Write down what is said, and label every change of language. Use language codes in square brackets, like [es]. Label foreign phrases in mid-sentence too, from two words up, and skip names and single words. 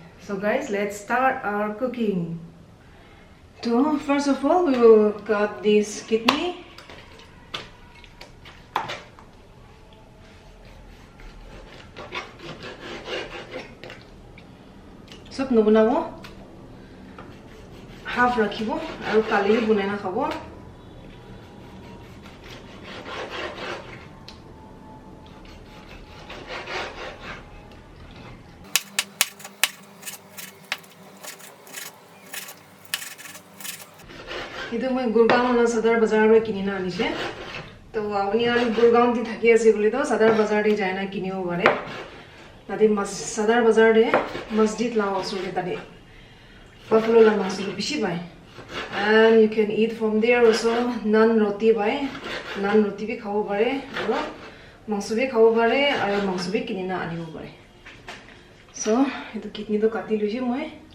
[en] So guys, let's start our cooking. So first of all, we will cut this kidney. [nag] Sop no bunabo. Half rakhibo. Aru kali bunai na khabo. Ito moi Gurgaon na Sadar Bazaar re kinina anise. To apni ani Gurgaon ti thaki ase bole to Sadar Bazaar re jai na kinibo pare. Tade Sadar Bazaar re masjid la osore tade buffalo la masu bishi bai. [en] And you can eat from there also. [nag] Naan roti bai. Naan roti bi khabo pare. Aro mangso bi khabo pare. Aro mangso bi kinina anibo pare. So ito kidney to kati luji moi.